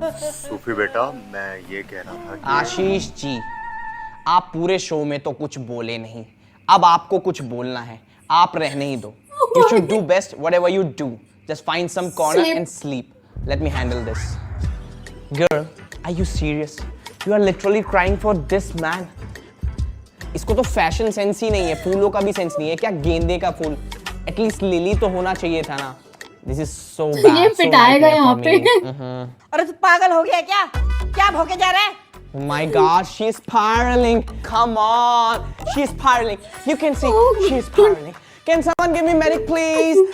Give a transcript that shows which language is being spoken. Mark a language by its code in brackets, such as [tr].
[hi] सूफी बेटा, मैं ये कह रहा था कि आशीष जी, आप पूरे शो में तो कुछ बोले नहीं, अब आपको कुछ बोलना है। आप रहने ही दो। [en] You should do best whatever you do. Just find some corner and sleep. Let me handle this. Girl, are you serious? You are literally crying for this man. [hi] इसको तो फैशन सेंस ही नहीं है, फूलों का भी सेंस नहीं है। क्या गेंदे का फूल, एटलीस्ट लिली तो होना चाहिए था ना। [en] This is so bad. [hi] ये पिटाएगा यहाँ पे। अरे तू पागल हो गया क्या? क्या भौंके जा रहा है? [en] Oh my God, she's spiraling. Come on, she's spiraling. You can see she's spiraling. Can someone give me medic, please?